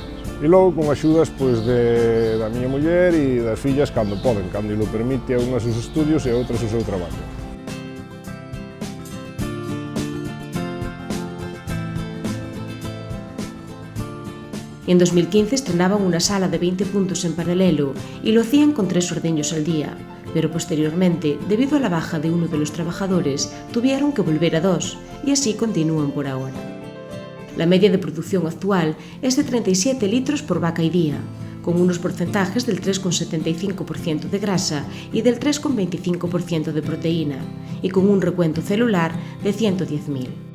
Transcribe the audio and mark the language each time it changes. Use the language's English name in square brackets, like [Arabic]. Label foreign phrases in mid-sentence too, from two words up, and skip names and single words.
[Galician] E logo con axudas pois, da miña muller e das fillas cando poden, cando lo permite a unhas os estudios e a outras o seu traballo. [Spanish] En 2015 estrenaban una sala de 20 puntos en paralelo y lo hacían con 3 ordeños al día, pero posteriormente, debido a la baja de uno de los trabajadores, tuvieron que volver a 2 y así continúan por ahora. La media de producción actual es de 37 litros por vaca y día, con unos porcentajes del 3,75% de grasa y del 3,25% de proteína, y con un recuento celular de 110.000.